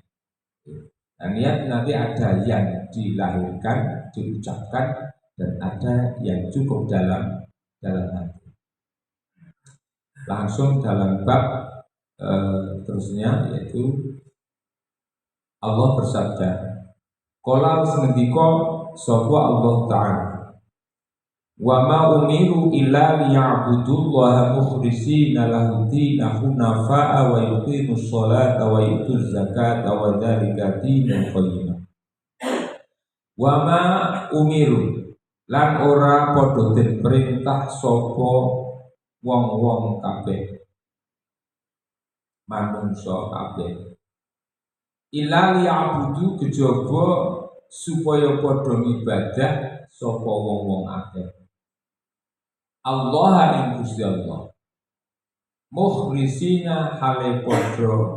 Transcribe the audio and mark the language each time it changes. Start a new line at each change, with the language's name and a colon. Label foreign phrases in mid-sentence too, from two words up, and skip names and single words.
Indonesian: Nah, niat nanti ada yang dilahirkan, diucapkan, dan ada yang cukup dalam hati. Langsung dalam bab terusnya, yaitu Allah bersabda,
Arabic: qala
Javanese: wis ngendika sapa
Arabic: Allah Ta'ala, وما أمروا إلا ليعبدوا الله مخلصين له الدين حنفاء ويقيموا الصلاة ويؤتوا الزكاة وذلك دين القيمة. وما أمروا
Javanese: lan ora padha den perintah sapa wong-wong kabeh manungsa kabeh
Arabic: إلا ليعبدوا
Javanese: kejaba supaya padha ngibadah sapa wong-wong akeh Allah ing Gusti Allah mukhlisina hale padha